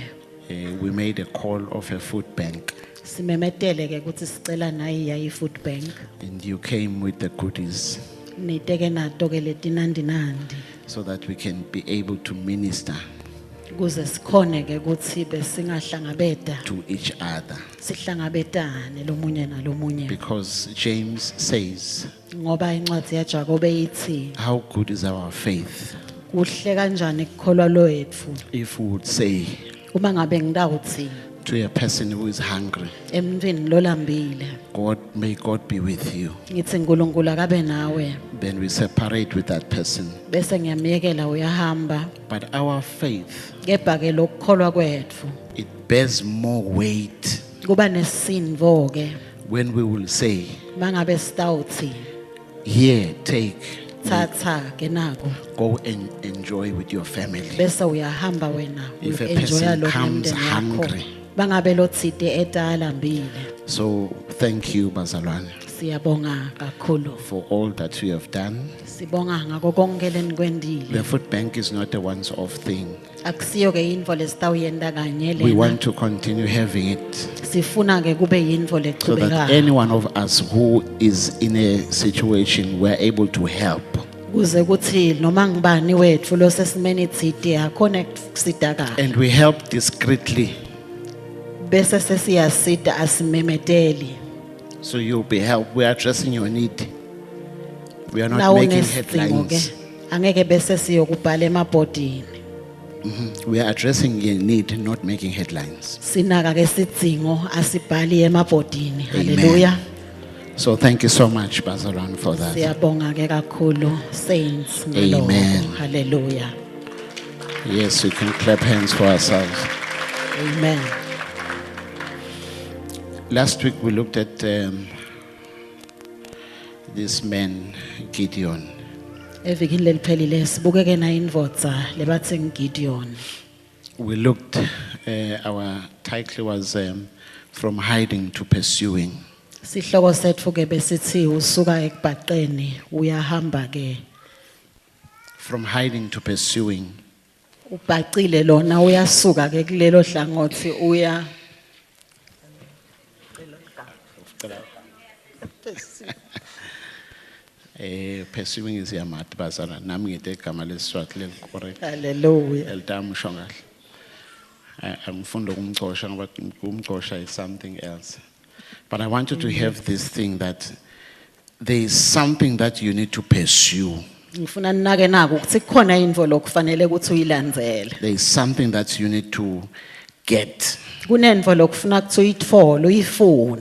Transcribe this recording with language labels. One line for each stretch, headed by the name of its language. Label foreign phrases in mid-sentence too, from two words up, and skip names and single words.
English: We made a call of a food bank
Swati: Simemetele ke ukuthi sicela nayi yayi
English: food bank. and you came with the goodies
Swati: Niteke nato ke letinandi nandi.
English: so that we can be able to minister
Swati: Kuze sikhone ke ukuthi besingahlangabeta
English: to each other.
Swati: sihlangabetane lomunye nalomunye.
English: Because James says,
Swati: Ngoba incwadi yaJakobe ithi
English: how good is our faith
Swati: kuhle kanjani ukukholwa lowetfu.
English: if we would say
Swati: Uma ngabe ngidawuthi
English: to a person who is hungry,
Swati: emntwini lolambile
English: may God be with you.
Swati: ngithi uNkulunkulu akabe nawe
English: Then we separate with that person.
Swati: bese ngiyamyekela uyahamba.
English: But our faith,
Swati: Kepha ke lokukholwa kwetfu
English: it bears more weight
Swati: kuba nesindvo ke
English: when we will say,
Swati: mangabe sitawuthi
English: here, take,
Swati: thatha ke nako
English: go and enjoy with your family.
Swati: bese uyahamba wena
English: If a
Swati: uenjoya
English: person
Swati: lo
English: comes
Swati: nemndeni yakho.
English: hungry.
Swati: Bangabe lothite etalambile.
English: So thank you,
Swati: Bazalwane, Siyabonga kakhulu.
English: for all that you have done.
Swati: Sibonga ngako konke lenikwendile.
English: The food bank is not a once-off thing.
Swati: Akusiyo ke intfo lesitawuyenta kanye
English: We
Swati: lena.
English: want to continue having it
Swati: Sifuna ke kube yintfo
English: so that
Swati: lechubekayo.
English: any one of us who is in a situation we're able to help.
Swati: Kuze kuthi noma ngibani wetfu lo sesimeni tsite akhona kusidakala.
English: And we help discreetly,
Swati: Bese sesiyasida asimemeteli.
English: so you'll be helped. We are addressing your need. We are not
Swati: Nawo
English: making
Swati: nesidingo ke
English: headlines.
Swati: angeke bese siyokubhala emabhodini.
English: We are addressing your need, not making headlines.
Swati: Sinaka ke sidingo asibhali emabhodini. Hallelujah.
English: So thank you so much, Bazalwane, for that.
Swati: Siyabonga ke kakhulu saints ngalokho. Amen. Hallelujah.
English: Yes, we can clap hands for ourselves. Amen. Last week we looked at this man, Gideon.
Swati: Evikini leliphelile sibukeke na indvodza lebatsi Gideon.
English: We looked, our title was From Hiding to Pursuing.
Swati: Sihloko setfu ke besithi usuka ekubhaqeni uyahamba ke.
English: From hiding to pursuing.
Swati: Ubhaqile lona uyasuka ke kulelo hlangothi uya
English: Pursuing is
Swati: yamat bazalwane. Nami ngite igama leSiswati correct. Hallelujah. Elitamusho kahle. Angifunda ukumcosha ngoba ukumcosha
English: is something else. But I want you to have this thing that there is something that you need to pursue.
Swati: Ngifuna ninake naku ukuthi kukhona indvo lokufanele ukuthi uyilandzele.
English: There is something that you need to get,
Swati: Kunendvo lokufuna ukuthi uyitfole uyifune.